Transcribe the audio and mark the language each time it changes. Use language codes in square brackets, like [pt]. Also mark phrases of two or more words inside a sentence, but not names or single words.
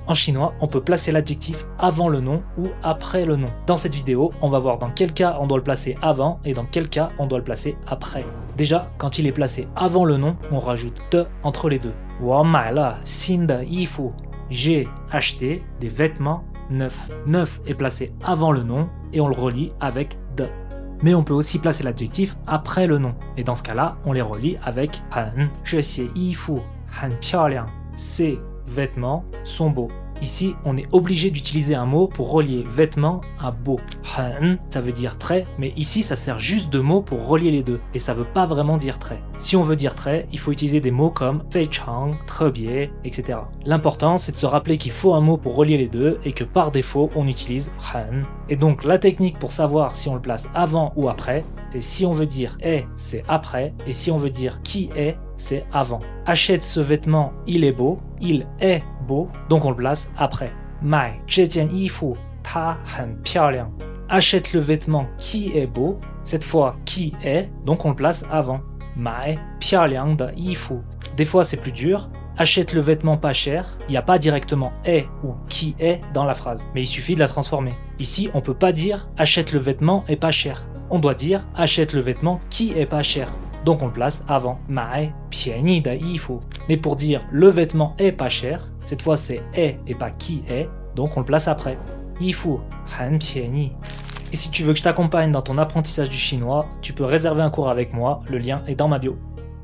[fr] En chinois, on peut placer l'adjectif avant le nom ou après le nom. Dans cette vidéo, on va voir dans quel cas on doit le placer avant et dans quel cas on doit le placer après. Déjà, quand il est placé avant le nom, on rajoute de entre les deux. [zh] 我买了新的衣服. [fr] J'ai acheté des vêtements neufs. Neuf est placé avant le nom et on le relie avec de. Mais on peut aussi placer l'adjectif après le nom. Et dans ce cas-là, on les relie avec 很. [zh] 这些衣服很漂亮. [fr] Ces vêtements sont beaux. Ici, on est obligé d'utiliser un mot pour relier vêtements à beau. 很, ça veut dire très, mais ici, ça sert juste de mot pour relier les deux, et ça veut pas vraiment dire très. Si on veut dire très, il faut utiliser des mots comme [zh] 非常, 特别, [fr] etc. L'important, c'est de se rappeler qu'il faut un mot pour relier les deux, et que par défaut, on utilise 很. Et donc, la technique pour savoir si on le place avant ou après, c'est si on veut dire est, c'est après, et si on veut dire qui est, c'est avant. Achète ce vêtement, il est beau, il est beau, donc on le place après. [zh] 买这件衣服，它很漂亮. [fr] Achète le vêtement qui est beau, cette fois qui est, donc on le place avant. [zh] 买漂亮的衣服. [fr] Des fois c'est plus dur. Achète le vêtement pas cher, il n'y a pas directement est ou qui est dans la phrase, mais il suffit de la transformer. Ici, on peut pas dire achète le vêtement est pas cher. On doit dire achète le vêtement qui est pas cher. Donc on le place avant. [zh] 买便宜的衣服. [fr] Mais pour dire le vêtement est pas cher, cette fois c'est est et pas qui est, donc on le place après. [zh] 衣服很便宜. [fr] Et si tu veux que je t'accompagne dans ton apprentissage du chinois, tu peux réserver un cours avec moi, le lien est dans ma bio.